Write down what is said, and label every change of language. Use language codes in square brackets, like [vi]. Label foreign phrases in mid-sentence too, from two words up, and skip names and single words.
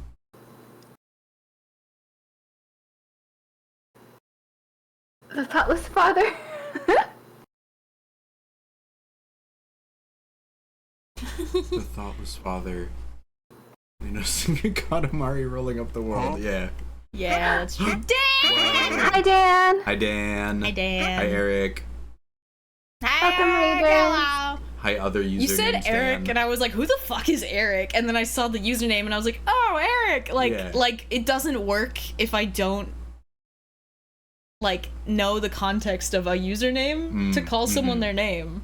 [en] The thoughtless father. The thoughtless father. You know, singing Katamari rolling up the world. Yeah. Yeah, that's true. Dan! Hi, Dan. Hi, Dan. Hi, Dan. Hi, Eric. Welcome, Reader. Hello. Hi, other usernames. You said Eric, Dan. and I was like, "Who the fuck is Eric?" And then I saw the username, and I was like, "Oh, Eric!" Like, Yeah. like it doesn't work if I don't like know the context of a username to call someone their name.